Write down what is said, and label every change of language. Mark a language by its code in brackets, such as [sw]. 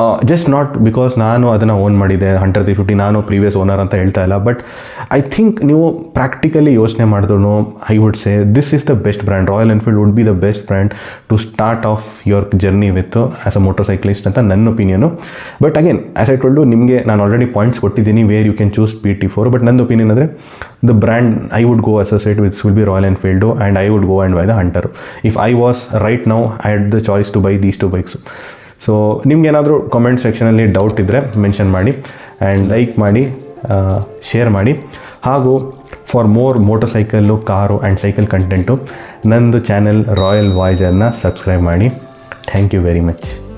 [kn] Just not because ನಾನು ಅದನ್ನು own ಮಾಡಿದ್ದೆ ಹಂಟರ್ 350, ನಾನು ಪ್ರೀವಿಯಸ್ ಓನರ್ ಅಂತ ಹೇಳ್ತಾ ಇಲ್ಲ, ಬಟ್ ಐ ಥಿಂಕ್ ನೀವು ಪ್ರಾಕ್ಟಿಕಲಿ ಯೋಚನೆ ಮಾಡಿದ್ರು [en] I would say this is the best brand. Royal Enfield would be the best brand to start off your journey with as a motorcyclist ಅಂತ ನನ್ನ opinion. But again as I told, ನಿಮಗೆ ನಾನು already points ಕೊಟ್ಟಿದ್ದೀನಿ where you can choose PT4. [kn] But ನನ್ನ opinion ಅಂದರೆ [en] the brand I would go associate with will be Royal Enfield, and I would go and buy the Hunter. If I was right now, I had the choice to buy these two bikes. [kn] So ನಿಮ್ಗೇನಾದರೂ comment ಸೆಕ್ಷನಲ್ಲಿ doubt ಇದ್ದರೆ mention ಮಾಡಿ, and like ಮಾಡಿ, share ಮಾಡಿ. ಹಾಗೂ for more motor cycle, car and cycle content ನಂದು channel royal ವಾಯ್ಸರ್ನ subscribe ಮಾಡಿ. [en] Thank you very much.